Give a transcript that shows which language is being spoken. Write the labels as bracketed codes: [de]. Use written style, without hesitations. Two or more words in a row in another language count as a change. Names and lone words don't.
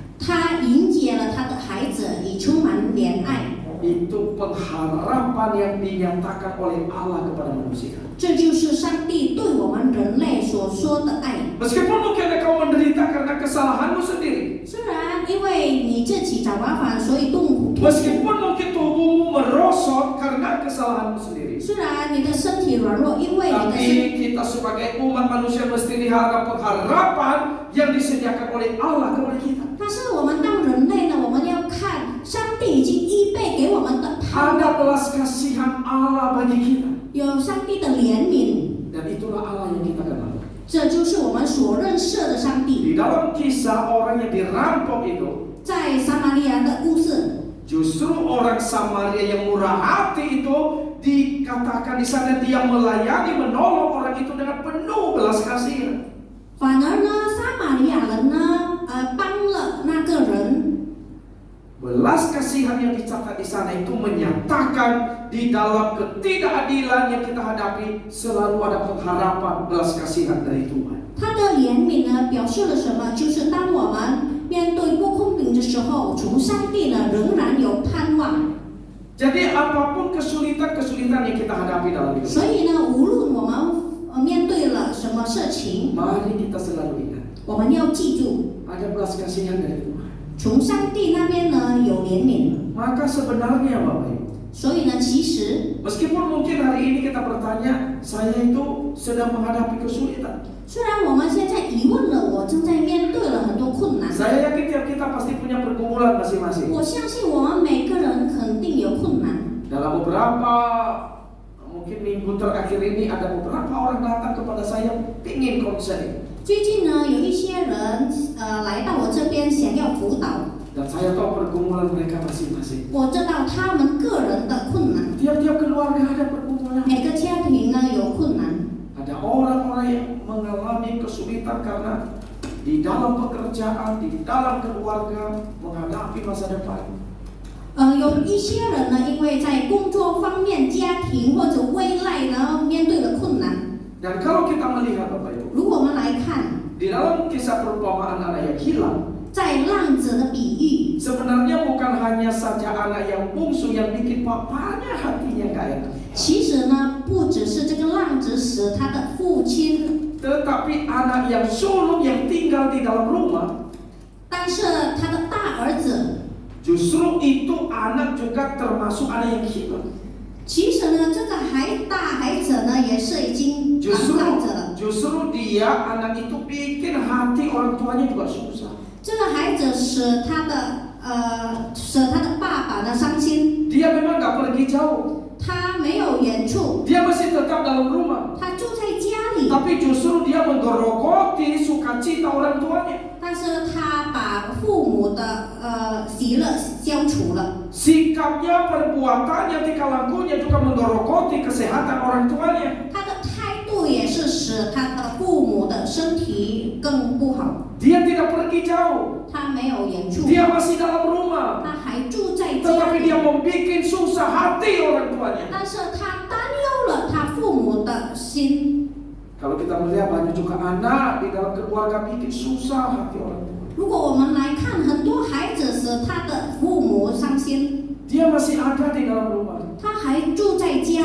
[zh] 他迎接了他的孩子，以充满怜爱。 [id] Itu pengharapan yang dinyatakan oleh Allah kepada manusia. [zh] 这就是上帝对我们人类所说的爱。 [id] Meskipun mungkin engkau menderita karena kesalahanmu sendiri, [zh] 虽然因为你自己找麻烦，所以痛苦。 [id] meskipun mungkin tubuhmu merosot karena kesalahanmu sendiri, [zh] 虽然你的身体软弱，因为你的身， [id] tapi kita sebagai umat manusia mesti dihadap pengharapan yang disediakan oleh Allah kepada kita. [zh] 但是我们当人类呢，我们要看上帝已经预备给我们的盼 [id] Ada [zh] 望， [id] belas kasihan Allah bagi kita, [zh] 有上帝的怜悯， [id] dan itulah Allah yang kita kenal. [zh] 这就是我们所认识的上帝。 [id] Di dalam kisah orang yang dirampok itu, [zh] 在撒玛利亚的故事， [id] justru orang Samaria yang murah hati itu dikatakan di sana dia melayani, menolong orang itu dengan penuh belas kasihan. [zh] 反而呢，撒玛利亚人呢，帮了那个人。 [id] Belas kasihan yang dicatat di sana itu menyatakan di dalam ketidakadilan yang kita hadapi selalu ada pengharapan belas kasihan dari Tuhan. [zh] 他的怜悯呢，表示了什么？就是当我们面对不公平的时候，从上帝呢仍然有盼望。 [id] Jadi apapun kesulitan-kesulitan yang kita hadapi dalam hidup, [zh] 所以呢，无论我们面对了什么事情， [id] Mari kita selalu ingat [zh] 我们要记住， [id] ada belas kasihan dari Tuhan. [zh] 从上帝那边呢有怜悯， [id] Maka sebenarnya Bapak Ibu, [zh] 所以呢，其实 [id] meskipun mungkin hari ini kita bertanya, saya itu sedang menghadapi kesulitan. [zh] 虽然我们现在疑问了，我正在面对了很多困难， [id] Saya yakin tiap kita pasti punya pergumulan masing-masing. [zh] 我相信我们每个人肯定有困难。 [id] Dalam beberapa mungkin minggu terakhir ini ada beberapa orang datang kepada saya ingin konseling. [zh] 最近呢，有一些人来到我这边想要辅导， [id] Dan saya tahu pergumulan mereka masing-masing. [zh] 我知道他们个人的困难， [id] Tiap-tiap keluarga ada pergumulan. [zh] 每个家庭呢有困难。 [id] Ada orang-orang yang mengalami kesulitan karena di dalam pekerjaan, di dalam keluarga menghadapi masa depan. [zh] 有一些人呢，因为在工作方面、家庭或者未来呢，面对了困难。 [id] Dan kalau kita melihat Bapak Ibu, [zh] 如果我们来看， [id] di dalam kisah perumpamaan anak yang hilang, [zh] 在浪子的比喻， [id] sebenarnya bukan hanya saja anak yang bungsu yang bikin papanya hatinya gak enak. [zh] 其实呢，不只是这个浪子使他的父亲， [id] Tetapi anak yang sulung yang tinggal di dalam rumah, [zh] 但是他的大儿子， [id] justru itu anak juga termasuk anak yang hilang. [zh] 其实呢，这个大孩子呢，也是已经浪子了。 [id] Justru dia anak itu bikin hati orang tuanya juga susah. [zh] 这个孩子使他的爸爸呢伤心， [id] Dia memang gak pergi jauh, [zh] 他没有远处， [id] dia masih tetap dalam rumah. [zh] 他住在家里， [id] Tapi justru dia menggerogoti sukacita orang tuanya. [zh] 但是他把父母的喜乐消除了。 [id] Sikapnya, perbuatannya, tingkah lakunya juga menggerogoti kesehatan orang tuanya. [zh] 他的态度也是使他的父母的身体更不好。 [id] Dia tidak pergi jauh, [zh] 他没有远处， [id] dia masih dalam rumah. [zh] 他还住在家 [id] Tetapi [zh] 里， [id] dia membuat susah hati orang tuanya. [zh] 但是他担忧了他父母的心。 [id] Kalau kita melihat banyak juga anak di dalam keluarga bikin susah hati orang tua. [zh] 如果我们来看，很多孩子使他的父母伤心， [id] Dia masih ada di dalam rumah. [zh] 他还住在家